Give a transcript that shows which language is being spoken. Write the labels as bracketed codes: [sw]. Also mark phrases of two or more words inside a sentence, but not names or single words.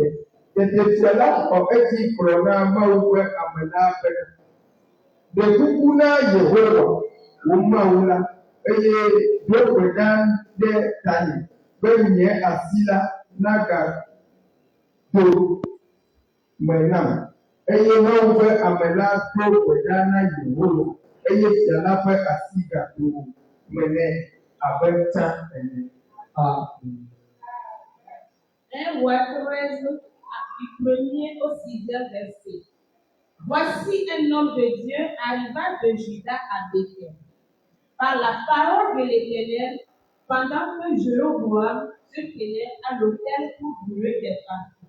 [ee] Tete fia la xɔ edzi kplɔ na Mawu ƒe ame la be, ɖe kuku na Yehowa wò Mawu la, eye ɖo gbe ɖa ɖe tanye be nye asi la nagado me nam. Eye Mawu ƒe ame la ɖo gbe ɖa na Yehowa, eye fia la ƒe asi gado me nɛ abe tsã ene. Amen. [fr] 1 Roi 13, du 1er au 6e verset. Voici un homme de Dieu arriva de Juda à Bethel. Par la parole de l'Éternel, pendant que Jéroboam se tenait à l'autel pour brûler des parties.